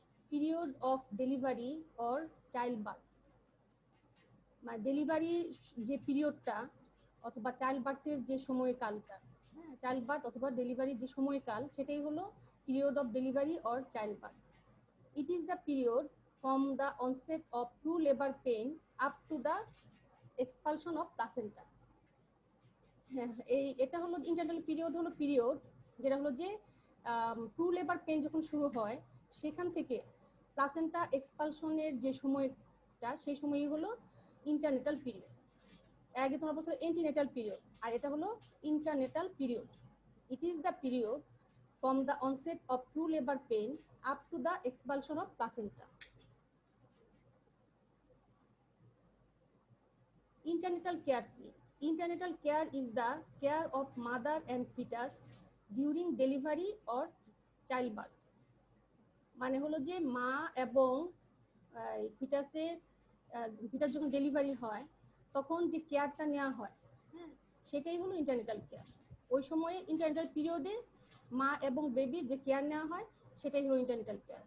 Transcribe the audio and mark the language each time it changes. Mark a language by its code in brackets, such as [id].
[en] period of delivery or child birth, [bn] মানে delivery যে পিরিয়ডটা অথবা চাইল্ড বার্থের যে সময়কালটা, হ্যাঁ চাইল্ড বার্থ অথবা ডেলিভারির যে সময়কাল সেটাই হলো period of delivery or child birth. [en] It is the period from the onset of true labor pain up to the expulsion of placenta. [bn] এটা হলো ইন্টারনাল পিরিয়ড, হলো পিরিয়ড যেটা হলো যে ট্রু লেবার পেন যখন শুরু হয় সেখান থেকে প্লাসেন্টা এক্সপালশনের যে সময়টা সেই সময়ই হলো ইন্টারনেটাল পিরিয়ড। আগে তোমরা বলছো এন্টিনেটাল পিরিয়ড, আর এটা হলো ইন্টারনেটাল period. [en] It is the period from the onset of true labor pain up to the expulsion of placenta. Internatal care. Internatal care is the care of mother and fetus during delivery or childbirth. [bn] মানে হলো যে মা এবং foetus যখন delivery হয় তখন যে কেয়ারটা নেওয়া হয়, হ্যাঁ সেটাই হলো ইন্টারনেটাল কেয়ার। ওই সময়ে ইন্টারনেটাল পিরিয়ডে মা এবং বেবির যে কেয়ার নেওয়া হয় সেটাই হলো ইন্টারনেটাল কেয়ার।